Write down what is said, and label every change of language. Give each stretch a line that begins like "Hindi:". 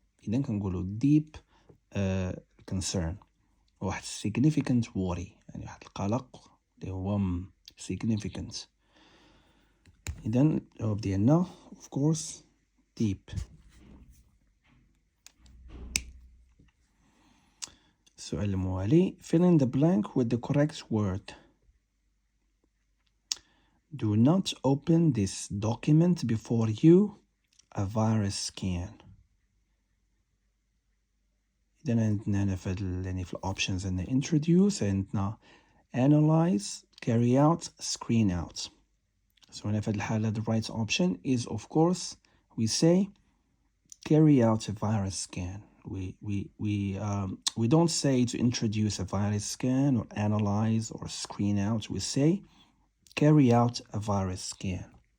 Arabic: إذن كنقولوا deep concern واحد significant worry يعني واحد القلق اللي هو significant. إذن الجواب ديالنا of course deep. السؤال الموالي
English: fill in the blank with the correct word. Do not open this document before you a virus scan.
Arabic: إذن عندنا هنا يعني في الأوبشنز عندنا introduce عندنا analyze carry out screen out.
English: So
Arabic: هنا في الحالة
English: the right option is of course we say carry out a virus scan. We don't say to introduce a virus scan or analyze or screen out. We say carry out a virus scan.